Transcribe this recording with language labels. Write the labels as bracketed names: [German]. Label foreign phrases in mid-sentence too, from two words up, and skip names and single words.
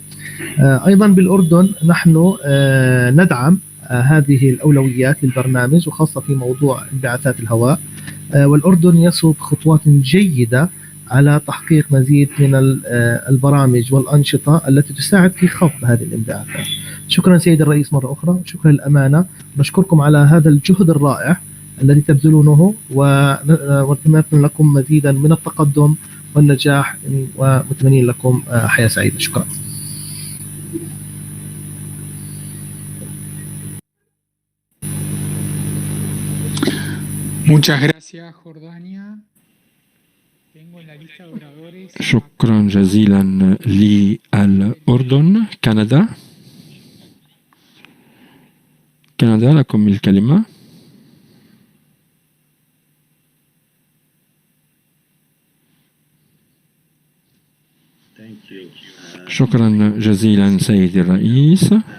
[Arabic] أيضا بالأردن نحن ندعم هذه الأولويات للبرنامج وخاصة في موضوع انبعاثات الهواء، والأردن يصب خطوات جيدة على تحقيق مزيد من البرامج والأنشطة التي تساعد في خفض هذه الانبعاثات. شكرا سيد الرئيس مرة أخرى، شكرا للأمانة، نشكركم على هذا الجهد الرائع الذي تبذلونه ونتمنى لكم مزيدا من التقدم والنجاح ومتمنين لكم حياة سعيدة. شكرا. [Spanish] Muchas gracias, Jordania. Tengo la lista de oradores. [Arabic] شكرا جزيلا للأردن. كندا لكم الكلمة. شكرا جزيلا سيدي الرئيس.